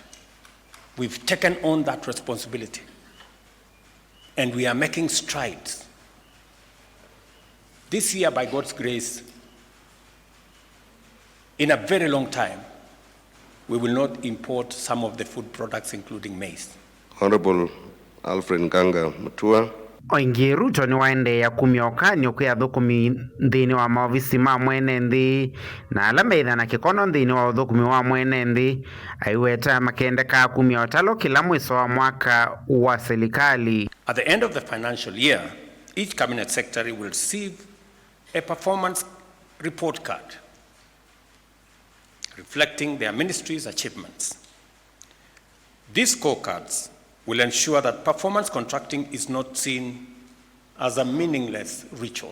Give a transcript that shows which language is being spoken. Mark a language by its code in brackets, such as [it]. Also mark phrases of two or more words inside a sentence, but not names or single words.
[en] We've taken on that responsibility. And we are making strides. This year, by God's grace, in a very long time, we will not import some of the food products, including maize. Honorable Alfred Nganga Mutua. [kam] Oingi Ruto ni waende ya kuvikiia kwa athukumi nthini wa maofisi ma mweenenthi na ala meithana kikono nthini wa uthukumi wa mweenenthi aiweta makendeka kumia utalo kila mwiso wa mwaka wa Silikali. [en] At the end of the financial year, each cabinet secretary will receive a performance report card reflecting their ministry's achievements. These scorecards will ensure that performance contracting is not seen as a meaningless ritual.